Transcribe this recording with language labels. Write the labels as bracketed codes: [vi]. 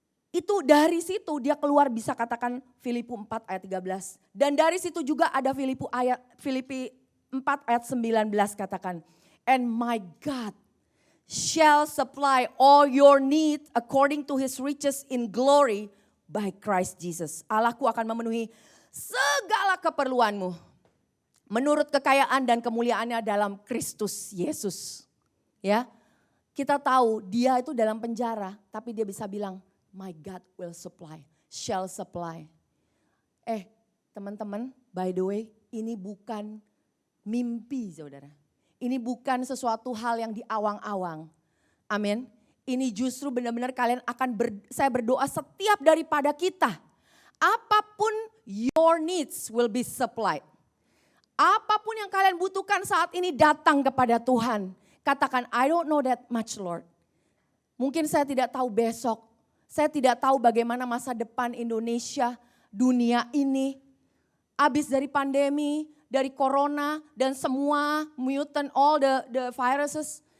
[id] Itu dari situ dia keluar bisa katakan Filipi 4 ayat 13. Dan dari situ juga ada Filipi 4 ayat 19 katakan. [en] And my God shall supply all your need according to his riches in glory by Christ Jesus. [id] Allahku akan memenuhi segala keperluanmu menurut kekayaan dan kemuliaannya dalam Kristus Yesus. Ya, kita tahu dia itu dalam penjara tapi dia bisa bilang, [en] my God will supply, shall supply. [id] Teman-teman, [en] by the way, [id] ini bukan mimpi saudara. Ini bukan sesuatu hal yang diawang-awang. Amin. Ini justru benar-benar kalian saya berdoa setiap daripada kita. Apapun [en] your needs will be supplied. [id] Apapun yang kalian butuhkan saat ini datang kepada Tuhan. Katakan, [en] I don't know that much Lord. [id] Mungkin saya tidak tahu besok. Saya tidak tahu bagaimana masa depan Indonesia, dunia ini. Habis dari pandemi, dari corona dan semua mutant, [en] all the viruses.